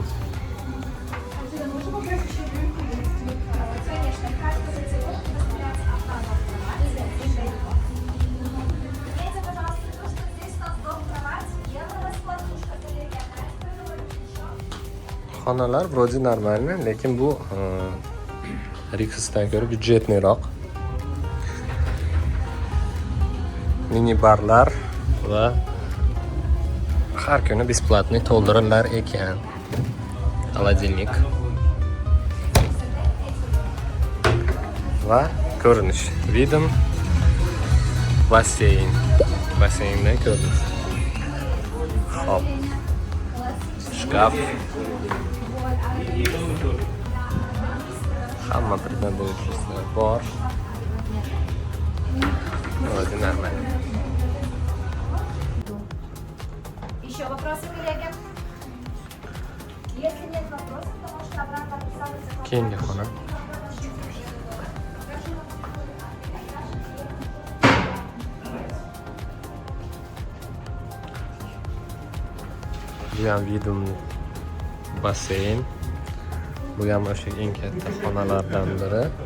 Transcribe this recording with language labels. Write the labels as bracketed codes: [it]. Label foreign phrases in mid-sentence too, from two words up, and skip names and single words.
[ru] Можно попросить еще рюмку есть? Конечно, каждый категория предоставляется одна кровать. Видите, пожалуйста, то, что здесь у нас дом кровать, евро-раскладушка, коллеги, [uz] Xonalar [ru] vроде нормально, [uz] lekin bu Rixsdan ko'ra byudjetniroq. Mini barlar va har kuni besplatniy to'ldirilar ekan. Холодильник. Va ko'rinish. Видим basseyn. Basseyndan ko'rinish. Hop. Shkaf. Hamma birdan bo'lishlar bor. [ru] Vроде нормально. Еще вопросы, коллеги? Если нет вопросов, то можете обратно подписаться. [uz] Keyingi xona. Bu ham vidumli basseyn. Bu ham o'sha eng katta xonalardan biri.